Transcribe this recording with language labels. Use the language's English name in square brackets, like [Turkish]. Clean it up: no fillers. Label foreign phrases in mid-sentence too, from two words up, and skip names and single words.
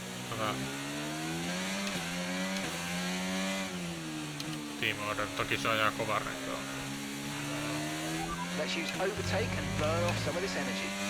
[English] Team order, [Finnish] toki se ajaa kovaa renkoa. [English] Let's use overtake and burn off some of this energy.